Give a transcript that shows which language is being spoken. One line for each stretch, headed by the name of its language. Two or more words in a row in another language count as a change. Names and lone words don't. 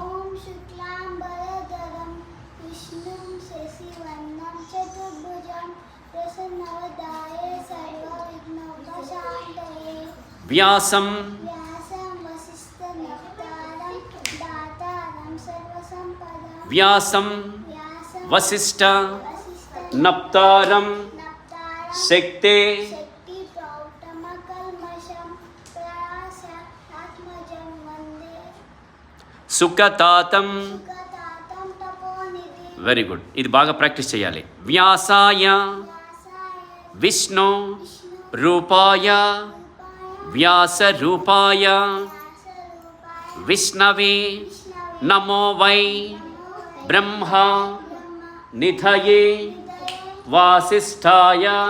Sanskrit: विष्णुं शशिवर्णं चतुर्भुजं प्रसन्नवदनाय सर्वविघ्नोपशान्तये व्यासं वसिष्ठनप्तारं दातारं सर्वसम्पदां व्यासं वसिष्ठ नप्तारं शक्ते సుఖతాతం.
English: very good,
Telugu: ఇది బాగా ప్రాక్టీస్ చేయాలి.
Sanskrit: व्यासाय विष्णु रूपाय व्यास रूपाय विष्णवे नमो वै ब्रह्म निधये वासिष्ठाय